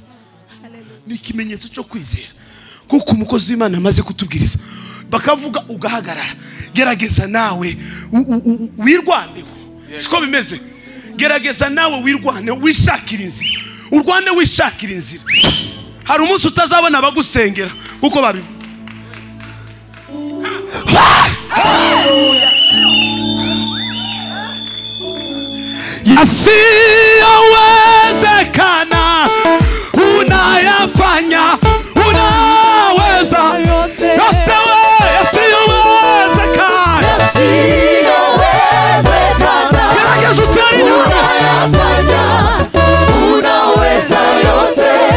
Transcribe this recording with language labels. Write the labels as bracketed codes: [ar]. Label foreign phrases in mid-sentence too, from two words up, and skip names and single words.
[rw] Ni ikimenyetso cyo kwizera kuko umukozi w'Imana amaze kutubwiriza bakavuga ugahagarara. Gerageza nawe wirwaneho. Siko bimeze. Gerageza nawe wirwane wishakira inzira. Urwane wishakira inzira. Hari umunsi utazabona abagusengera kuko babivuze. [sw] Yasiyowezekana unayafanya unaweza yote. Yasiyowezekana [rw] gerageza utari [sw] unayafanya unaweza yote.